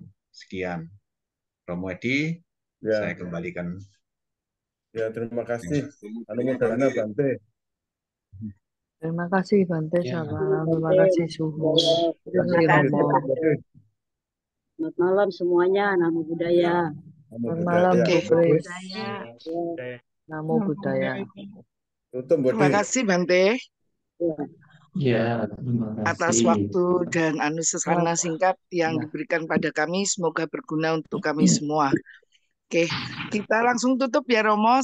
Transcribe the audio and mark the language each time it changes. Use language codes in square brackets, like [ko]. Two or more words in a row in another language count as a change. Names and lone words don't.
[id] Sekian. Romo Edi, saya Ya, kembalikan. ya terima kasih. Anumodana Bante. Terima kasih Bante Ya. Salam. Terima kasih Suhu. Terima Terima kasih kasih. Romo. Selamat malam semuanya. [pi] Namo Buddhaya. Namo [id] Selamat malam [pi] Buddhaya. [id] Bu Kris. [pi] Budaya. Namo Buddhaya. [id] Tutup, Terima Budi. kasih Bante Ya, terima atas kasih. waktu dan anusasana singkat yang diberikan pada kami. Semoga berguna untuk kami semua. Oke, kita langsung tutup ya Romo.